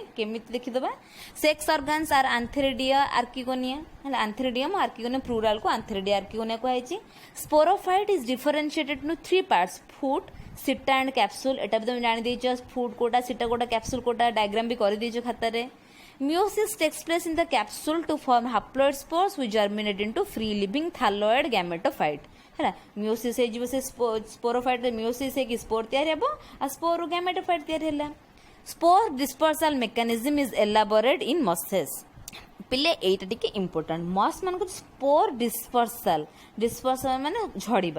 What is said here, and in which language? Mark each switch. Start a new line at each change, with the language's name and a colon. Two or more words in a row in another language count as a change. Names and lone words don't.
Odia: କେମିତି ଦେଖିଦେବା?
English: sex organs are antheridia archegonia ହେଲା।
Odia: ଆନ୍ଥେରିଡିୟମ୍ ଆର୍କିଗୋନିଆ ପ୍ଲୁରାଲକୁ ଆନ୍ଥେରିଡିଆ ଆର୍କିଗୋନିଆ କୁହାଯାଇଛି।
English: sporophyte is differentiated into 3 parts, foot, seta and capsule.
Odia: ଏଟା ବି ତୁମେ ଜାଣିଦେଇଛ, ଫୁଟ୍ କୋଟା, ସିଟା କୋଟା, କ୍ୟାପ୍ସୁଲ୍ କୋଟା, ଡାଇଗ୍ରାମ ବି କରିଦେଇଛ ଖାତାରେ।
English: Meiosis takes place in the capsule to form haploid spores which germinate into free living thalloid gametophyte ହେଲା।
Odia: ମିଓସିସ୍ ହେଇଯିବ, ସେ ସ୍ପୋରୋଫାଇଟ୍ରେ ମିଓସିସ୍ ହେଇକି ସ୍ପୋର ତିଆରି ହେବ, ଆଉ ସ୍ପୋରରୁ ଗ୍ୟାମେଟୋଫାଇଟ୍ ତିଆରି ହେଲା।
English: spore dispersal mechanism is elaborate in mosses.
Odia: ପିଲେ ଏଇଟା ଟିକେ ଇମ୍ପୋର୍ଟାଣ୍ଟ। ମସ୍ ମାନଙ୍କୁ
English: spore dispersal
Odia: ମାନେ ଝଡ଼ିବା।